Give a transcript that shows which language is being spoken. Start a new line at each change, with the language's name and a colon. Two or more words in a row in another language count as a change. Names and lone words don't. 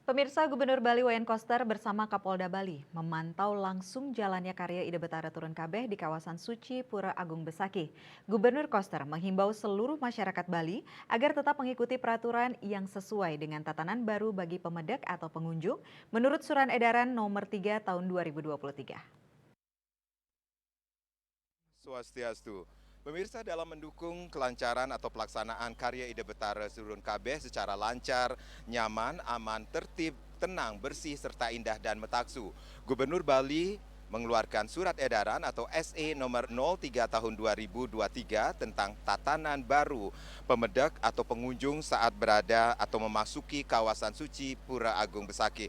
Indonesian: Pemirsa, Gubernur Bali Wayan Koster bersama Kapolda Bali memantau langsung jalannya karya Ida Betara Turun Kabeh di kawasan suci Pura Agung Besakih. Gubernur Koster menghimbau seluruh masyarakat Bali agar tetap mengikuti peraturan yang sesuai dengan tatanan baru bagi pemedek atau pengunjung menurut Surat Edaran Nomor 3 Tahun 2023. Swastiastu. Pemirsa, dalam mendukung kelancaran atau pelaksanaan karya Ida Betara Turun Kabeh secara lancar, nyaman, aman, tertib, tenang, bersih, serta indah dan metaksu, Gubernur Bali mengeluarkan surat edaran atau SE nomor 03 tahun 2023 tentang tatanan baru pemedek atau pengunjung saat berada atau memasuki kawasan suci Pura Agung Besakih.